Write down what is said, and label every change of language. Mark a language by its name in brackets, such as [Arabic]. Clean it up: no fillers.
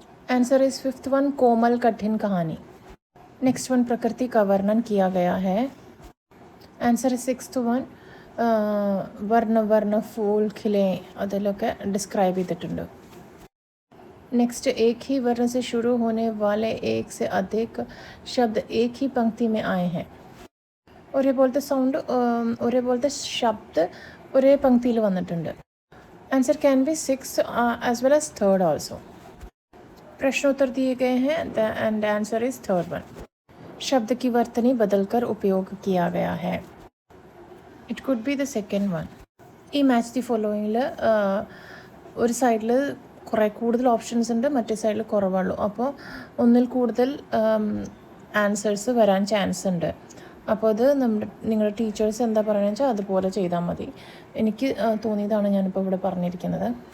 [English] answer is fifth one [Hindi] कोमल कठिन कहानी. Next one प्रकृति का वर्णन किया गया है. [English] answer is sixth one [Hindi] वर्ण वर्ण फूल खिले [Malayalam] അതിലൊക്കെ ഡിസ്ക്രൈബ് ചെയ്തിട്ടുണ്ട്. [Hindi] नेक्स्ट एक ही वर्ण से शुरू होने वाले एक से अधिक शब्द एक ही पंक्ति में आए हैं. [Malayalam] ഒരേപോലത്തെ സൗണ്ട് ഒരേപോലത്തെ ശബ്ദ ഒരേ പങ്ക്തിയിൽ വന്നിട്ടുണ്ട്. [English] Answer can be six as well as third also. [Hindi] प्रश्नोत्तर दिए गए हैं [English] And answer is third one. [Hindi] शब्द की वर्तनी बदलकर उपयोग किया गया है. [English] It could be the second one. [Malayalam] ഈ മാച്ച് ദി ഫോളോയിങ്ങിൽ ഒരു സൈഡിൽ കുറേ കൂടുതൽ ഓപ്ഷൻസ് ഉണ്ട്, മറ്റേ സൈഡിൽ കുറവുള്ളൂ. അപ്പോൾ ഒന്നിൽ കൂടുതൽ ആൻസേഴ്സ് വരാൻ ചാൻസ് ഉണ്ട്. അപ്പോൾ അത് നിങ്ങളുടെ ടീച്ചേഴ്സ് എന്താ പറയുന്നത് വെച്ചാൽ അതുപോലെ ചെയ്താൽ മതി. എനിക്ക് തോന്നിയതാണ് ഞാനിപ്പോൾ ഇവിടെ പറഞ്ഞിരിക്കുന്നത്.